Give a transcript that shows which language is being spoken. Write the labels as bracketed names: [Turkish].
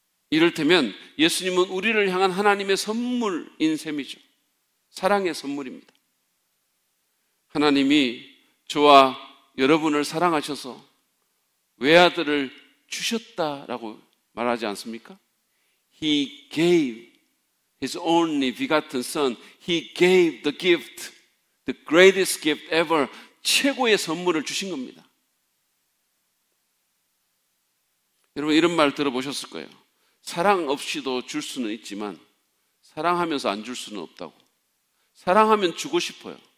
[Korean] 이를테면 예수님은 우리를 향한 하나님의 선물인 셈이죠. 사랑의 선물입니다. 하나님이 저와 여러분을 사랑하셔서 외아들을 주셨다라고 말하지 않습니까? [English] He gave His only begotten Son. He gave the gift, the greatest gift ever. [Korean] 최고의 선물을 주신 겁니다. 여러분, 이런 말 들어보셨을 거예요. 사랑 없이도 줄 수는 있지만 사랑하면서 안 줄 수는 없다고. 사랑하면 주고 싶어요.